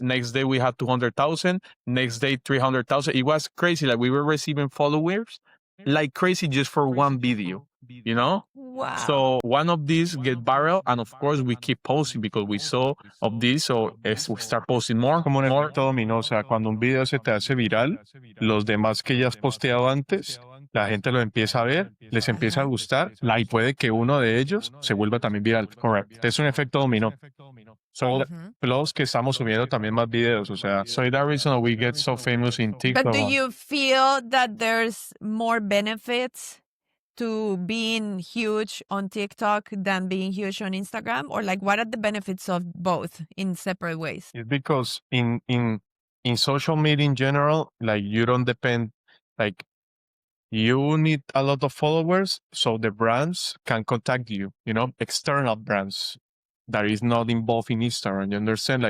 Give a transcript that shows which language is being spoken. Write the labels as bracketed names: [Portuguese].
[English] Next day we had 200,000. Next day 300,000. It was crazy. Like we were receiving followers like crazy just for one video, you know? Wow. So one of these get viral, and of course we keep posting because we saw of this, so we start posting more. [Spanish] como un efecto dominó, o sea, cuando un video se te hace viral, los demás que ya has posteado antes, la gente lo empieza a ver, les empieza a gustar, y puede que uno de ellos se vuelva también viral. Correcto. Es un efecto dominó. [English] So, plus [Spanish] que estamos subiendo también más videos, o sea. [English] So that reason we get so famous in TikTok. But do you feel that there's more benefits to being huge on TikTok than being huge on Instagram? Or like, what are the benefits of both in separate ways? It's because in social media in general, like you don't depend, like you need a lot of followers so the brands can contact you, you know, external brands that is not involved in Instagram. You understand?